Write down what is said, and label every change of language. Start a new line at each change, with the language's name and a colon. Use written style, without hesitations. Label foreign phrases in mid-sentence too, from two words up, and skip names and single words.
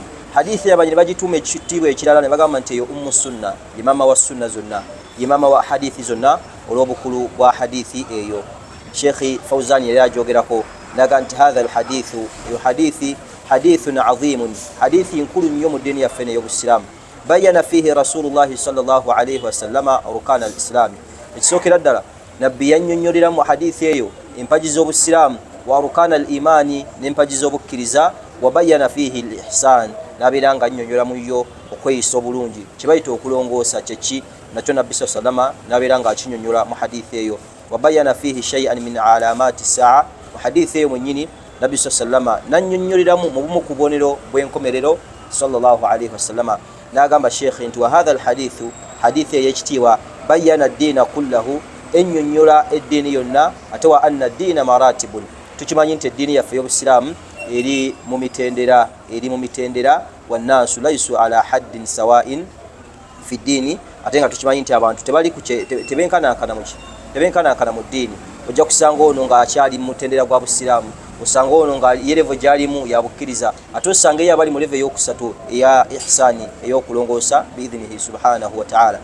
Ganda: Hadithi abañi ne bagituuma ekitiibwa ekirala ne bagamba nti eyo
Arabic: أم السنة,
Ganda: ye maama wa sunna zonna, ye maama wa hadithi zonna, olw'obukulu bwa hadithi eyo. Sheikh Fawzan yali ajogerako naga nti
Arabic: هذا الحديث,
Ganda: eyo hadithi
Arabic: حديث عظيم,
Ganda: hadithi nkulu nnyo mu ddiini yaffe ey'obusiraamu.
Arabic: بين فيه رسول الله صلى الله عليه وسلم أركان الإسلام,
Ganda: ekisookera ddala nabbi yannyonnyolera mu hadithi eyo empagi z'obusiraamu,
Arabic: وأركان الإيمان,
Ganda: n'empagi z'obukkiriza,
Arabic: وبين فيه الإحسان,
Ganda: n'abeera nga annyonnyola mu yo okweyisa obulungi, kibayita okulongoosa kyeki, nakyo nabbi
Arabic: صلى الله عليه وسلم
Ganda: n'abeera nga akinnyonnyola mu hadithi eyo.
Arabic: وبين فيه شيئا من علامات الساعة,
Ganda: mu hadithi eyo mwennyini nabbi
Arabic: صلى الله عليه وسلم
Ganda: nannyonnyoleramu mu bumu ku bubonero bw'enkomerero
Arabic: صلى الله عليه وسلم,
Ganda: n'agamba sheikh nti
Arabic: وهذا الحديث,
Ganda: hadithi ey'ekitiibwa
Arabic: بين الدين كله,
Ganda: ennyonnyola eddiini yonna, ate
Arabic: وأن الدين مراتب,
Ganda: tukimanyi nti eddiini yaffe y'obusiraamu eri mu mitendera,
Arabic: والناس ليسوا على حد سواء في الدين,
Ganda: ate nga tukimanyi nti abantu tebenkanankana mu ddiini. Ojja kusanga ono ng'akyali mu mutendera gwa busiraamu, osanga ono nga ye levo gy'alimu ya bukkiriza, ate osanga ye abali mu levo ey'okusatu eya ihsaani, ey'okulongoosa
Arabic: بإذنه سبحانه وتعالى.